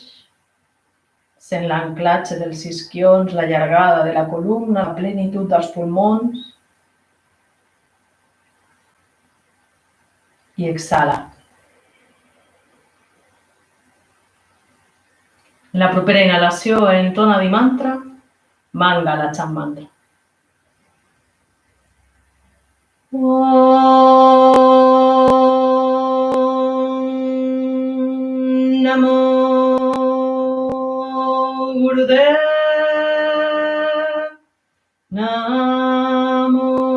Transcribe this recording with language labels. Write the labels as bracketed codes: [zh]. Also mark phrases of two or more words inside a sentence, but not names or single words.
[ca] Sent l'anclatge dels isquions, la llargada de la columna, la plenitud dels pulmons. I exhala. En la propera inhalació entona di mantra, Mangala Cham mantra. [sa] ॐ नमो गुरुदेव नमो.